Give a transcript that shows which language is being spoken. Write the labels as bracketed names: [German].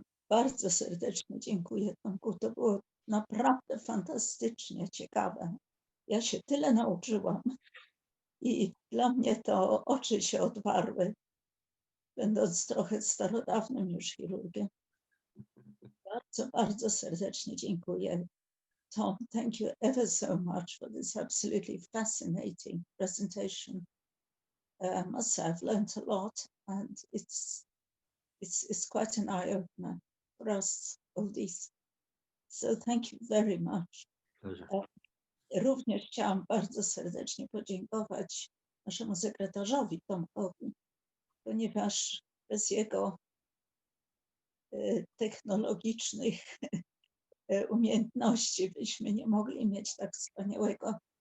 [Polish] Bardzo serdecznie dziękuję, Tomku. To było naprawdę fantastycznie ciekawe. Ja się tyle nauczyłam i dla mnie to oczy się otwarły, będąc trochę starodawnym już chirurgiem. Bardzo, bardzo serdecznie dziękuję. [English] Tom, thank you ever so much for this absolutely fascinating presentation. I must say I've learned a lot, and it's quite an eye-opener for us all these. So thank you very much. [Polish] Również chciałam bardzo serdecznie podziękować naszemu sekretarzowi Tomkowi, ponieważ bez jego technologicznych umiejętności byśmy nie mogli mieć tak wspaniałego